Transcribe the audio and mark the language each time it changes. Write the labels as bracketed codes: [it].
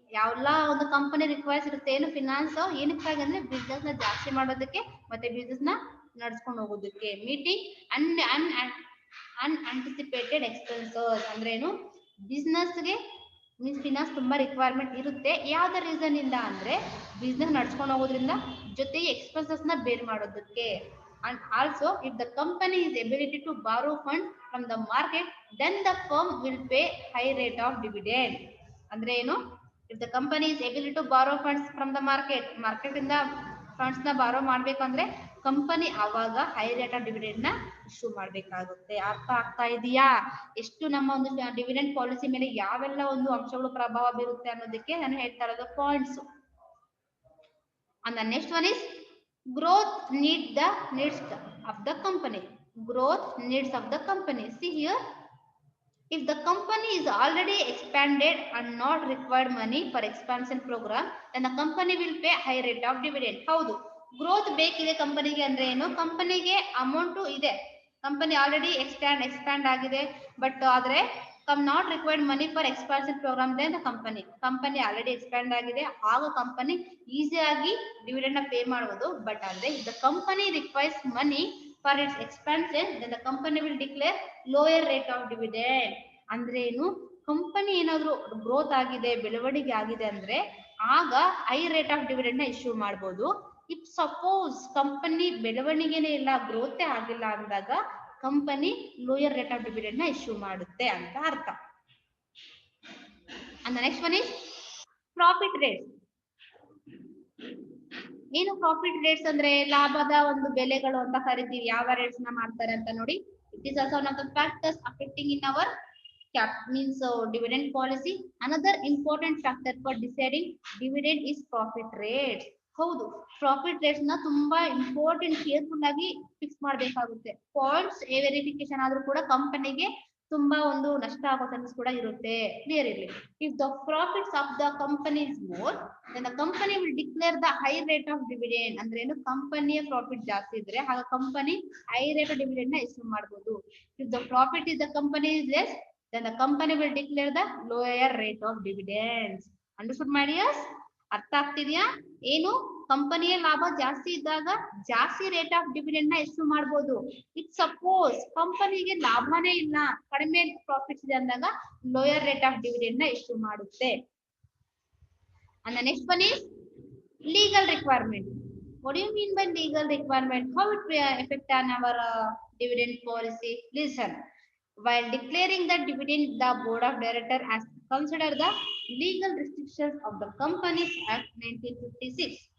[kn] ಯಾವೆಲ್ಲ ಒಂದು company requires ಇರುತ್ತೆ, ಏನು ಫಿನಾನ್ಸ್, ಏನಕ್ಕಾಗಿ ಅಂದ್ರೆ ಬಿಸ್ನೆಸ್ ನ ಜಾಸ್ತಿ ಮಾಡೋದಕ್ಕೆ ಮತ್ತೆ ಬಿಸ್ನೆಸ್ ನ ನಡ್ಸ್ಕೊಂಡು ಹೋಗೋದಕ್ಕೆ. [en] meeting and unanticipated expenses [kn] ಅಂದ್ರೆ ಏನು, ಬಿಸ್ನೆಸ್ಗೆ ಮೀನ್ಸ್ ಫಿನಾನ್ಸ್ ತುಂಬಾ ರಿಕ್ವೈರ್ಮೆಂಟ್ ಇರುತ್ತೆ. ಯಾವ್ದ ರೀಸನ್ ಇಂದ ಅಂದ್ರೆ ಬಿಸ್ನೆಸ್ ನಡ್ಸ್ಕೊಂಡು ಹೋಗೋದ್ರಿಂದ, ಜೊತೆಗೆ ಎಕ್ಸ್ಪೆನ್ಸಸ್ ನ ಬೇರ್ ಮಾಡೋದಕ್ಕೆ. [en] And also, if the company is ability to borrow funds from the market, then the firm will pay high rate of dividend. [kn] ಅಂದ್ರೆ ಏನು, [en] if the company is able to borrow funds from the market [kn] ಇಂದ funds ನ ಬಾರೋ ಮಾಡ್ಬೇಕಂದ್ರೆ company ಅವಾಗ high rate of dividend ನ issue ಮಾಡ್ಬೇಕಾಗುತ್ತೆ. ಅರ್ಥ ಆಗ್ತಾ ಇದೆಯಾ, ಎಷ್ಟು ನಮ್ಮ ಒಂದು ಡಿವಿಡೆಂಡ್ ಪಾಲಿಸಿ ಮೇಲೆ ಯಾವೆಲ್ಲ ಒಂದು ಅಂಶಗಳು ಪ್ರಭಾವ ಬೀರುತ್ತೆ ಅನ್ನೋದಕ್ಕೆ ನಾನು ಹೇಳ್ತಾ ಇರೋದು points. [en] And the next one is growth needs of the company. Growth needs of the company. See here, if the company is already expanded and not required money for expansion program, then the company will pay high rate of dividend. [kn] ಹೌದು, growth ಬೇಕಿದೆ ಕಂಪನಿಗೆ ಅಂದ್ರೆ ಏನು, ಕಂಪನಿಗೆ amount ಇದೆ, company already expand ಆಗಿದೆ, but ಆದ್ರೆ [en] Not required money for expansion programme. [kn] Then company already expand ಆಗಿದೆ, ಆಗ ಕಂಪನಿ ಈಸಿಯಾಗಿ ಡಿವಿಡೆಂಡ್ ನ ಪೇ ಮಾಡಬಹುದು. [en] But ಅಂದ್ರೆ the company requires money for its expansion, then the company will declare lower rate of dividend. [kn] ಅಂದ್ರೆ ಏನು, company ಏನಾದ್ರು growth ಆಗಿದೆ, ಬೆಳವಣಿಗೆ ಆಗಿದೆ ಅಂದ್ರೆ ಆಗ ಹೈ ರೇಟ್ ಆಫ್ ಡಿವಿಡೆಂಡ್ ನ ಇಶ್ಯೂ ಮಾಡಬಹುದು. ಇಫ್ ಸಪೋಸ್ ಕಂಪನಿ ಬೆಳವಣಿಗೆನೇ ಇಲ್ಲ, ಗ್ರೋತೆ ಆಗಿಲ್ಲ ಅಂದಾಗ company lower rate of dividend ನ ಇಶ್ಯೂ ಮಾಡುತ್ತೆ ಅಂತ ಅರ್ಥ. [en] And next one is profit rates. [kn] ಏನು ಪ್ರಾಫಿಟ್ ರೇಟ್ಸ್ ಅಂದ್ರೆ ಲಾಭದ ಒಂದು ಬೆಲೆಗಳು ಅಂತ ಕರಿತೀವಿ. ಯಾವ ರೇಟ್ಸ್ ನ ಮಾಡ್ತಾರೆ ಅಂತ ನೋಡಿ, [en] It is also one of the factors affecting in our means dividend policy. Another important factor for deciding dividend is profit rates. [kn] ಹೌದು, ಪ್ರಾಫಿಟ್ ರೇಟ್ಸ್ ನ ತುಂಬಾ ಇಂಪಾರ್ಟೆಂಟ್, ಕೇರ್ಫುಲ್ ಆಗಿ ಫಿಕ್ಸ್ ಮಾಡ್ಬೇಕಾಗುತ್ತೆ. ಪಾಯಿಂಟ್ಸ್ ವೆರಿಫಿಕೇಶನ್ ಆದ್ರೂ ಕೂಡ ಕಂಪನಿಗೆ ತುಂಬಾ ಒಂದು ನಷ್ಟ ಆಗೋ ಚಾನ್ಸಸ್ ಕೂಡ ಇರುತ್ತೆ, ಕ್ಲಿಯರ್ ಇರಲಿ. [en] If the profits of the company is more, then the company will declare the high rate of dividend. [kn] ಅಂದ್ರೆ ಏನು, ಕಂಪನಿಯ ಪ್ರಾಫಿಟ್ ಜಾಸ್ತಿ ಇದ್ರೆ ಆಗ company high rate of dividend ನ ಇಶ್ಯೂ ಮಾಡಬಹುದು. If the profit is the company is less, [en] then the company will declare the lower rate of dividends. Understood my dears? [kn] ಅರ್ಥ ಆಗ್ತಿದ್ಯಾ? ಏನು, ಕಂಪನಿಯ ಲಾಭ ಜಾಸ್ತಿ ಇದ್ದಾಗ ಜಾಸ್ತಿ ರೇಟ್ ಆಫ್ ಡಿವಿಡೆಂಡ್ ನ ಇಶ್ಯೂ ಮಾಡಬಹುದು. ಇಟ್ ಸಪೋಸ್ ಕಂಪನಿಗೆ ಲಾಭನೇ ಇಲ್ಲ, ಕಡಿಮೆ ಪ್ರಾಫಿಟ್ಸ್ ಇದೆ ಅಂದಾಗ ಲೋಯರ್ ರೇಟ್ ಆಫ್ ಡಿವಿಡೆಂಡ್ ನ ಇಶ್ಯೂ ಮಾಡುತ್ತೆ. [en] And the next one is legal requirement. What do you mean by legal requirement? How it will affect on our dividend policy? Listen. While declaring the dividend, the board of directors has consider the legal restrictions of the Companies Act 1956.